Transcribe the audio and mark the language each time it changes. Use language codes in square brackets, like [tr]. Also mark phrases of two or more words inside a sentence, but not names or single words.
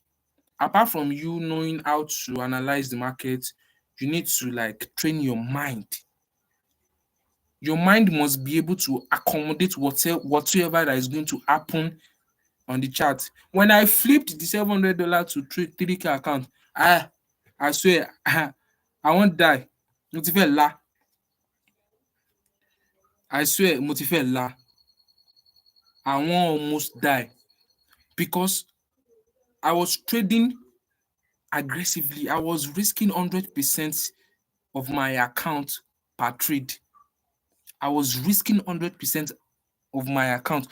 [en] Apart from you knowing how to analyze the market, you need to like train your mind. Your mind must be able to accommodate whatsoever that is going to happen on the chart. When I flipped the $700 to trade 3K account, I swear, I won't die. [yo] Mo ti fẹ́ la. [en] I swear, [yo] mo ti fẹ́ la. [en] I won't almost die because I was trading aggressively. I was risking 100% of my account per trade. I was risking 100% of my account.